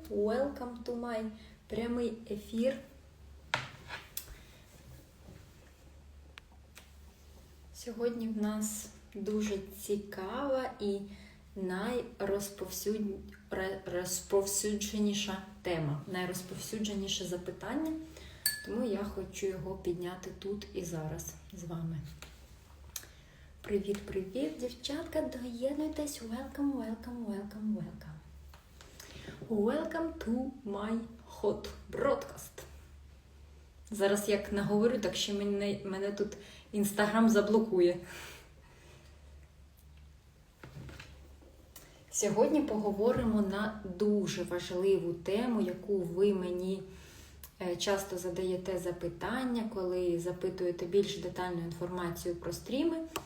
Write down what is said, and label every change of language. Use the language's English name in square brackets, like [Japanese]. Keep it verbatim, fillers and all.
[English] Welcome to my [Ukrainian] прямий ефір. Сьогодні в нас дуже цікава і найрозповсюдженіша тема, найрозповсюдженіше запитання, тому я хочу його підняти тут і зараз з вами. Привіт-привіт, дівчатка, доєднуйтесь. [English] Welcome, welcome, welcome, welcome. Welcome to my hot broadcast. [Ukrainian] Зараз як наговорю, так ще мене, мене тут Інстаграм заблокує. Сьогодні поговоримо на дуже важливу тему, яку ви мені часто задаєте запитання, коли запитуєте більш детальну інформацію про стріми.